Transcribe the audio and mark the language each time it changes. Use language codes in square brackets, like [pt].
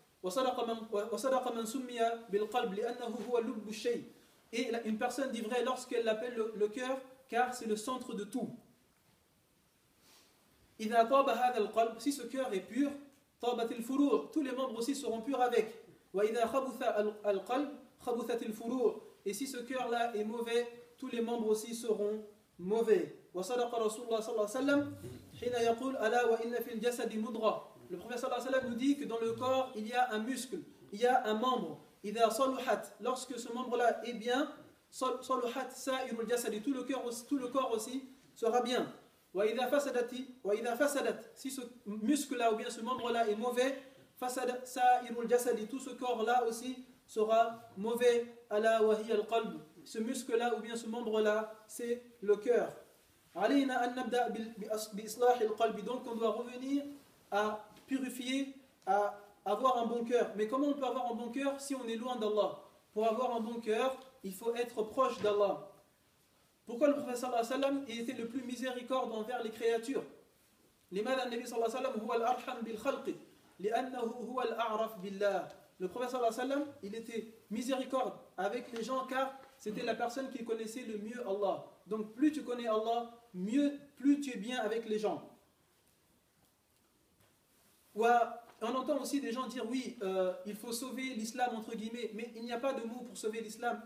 [fr] Et une personne dit vrai lorsqu'elle l'appelle le cœur, car c'est le centre de tout. Si ce cœur est pur, tous les membres aussi seront purs avec. Et si ce cœur-là est mauvais, tous les membres aussi seront mauvais. [ar] وصدق رسول الله صلى الله عليه وسلم حين يقول ألا وإن في الجسد مضغة. [fr] Le prophète صلى الله عليه وسلم nous dit que dans le corps il y a un muscle, il y a un membre. [ar] إذا صلحت, [fr] lorsque ce membre-là est bien, [ar] صلحت سائر الجسد, [fr] tout le corps aussi sera bien. [ar] وإذا فسدت, [fr] si ce muscle-là ou bien ce membre-là est mauvais, [ar] فسد سائر الجسد, [fr] tout ce corps-là aussi sera mauvais. [ar] ألا وهي القلب, [fr] ce muscle-là ou bien ce membre-là, c'est le cœur. [ar] علينا أن نبدأ بإصلاح القلب, [fr] donc on doit revenir à purifier, à avoir un bon cœur. Mais comment on peut avoir un bon cœur si on est loin d'Allah? Pour avoir un bon cœur, il faut être proche d'Allah. Pourquoi le prophète sallallahu alayhi wa sallam il était le plus miséricorde envers les créatures? [ar] لماذا النبي صلى الله عليه وسلم هو الأرحم بالخلق لأنه هو الأعرف بالله. [fr] Le prophète sallallahu alayhi wa sallam il était miséricorde avec les gens car c'était la personne qui connaissait le mieux Allah. Donc plus tu connais Allah, plus tu es bien avec les gens. On entend aussi des gens dire oui, il faut sauver l'islam entre guillemets, mais il n'y a pas de mot pour sauver l'islam.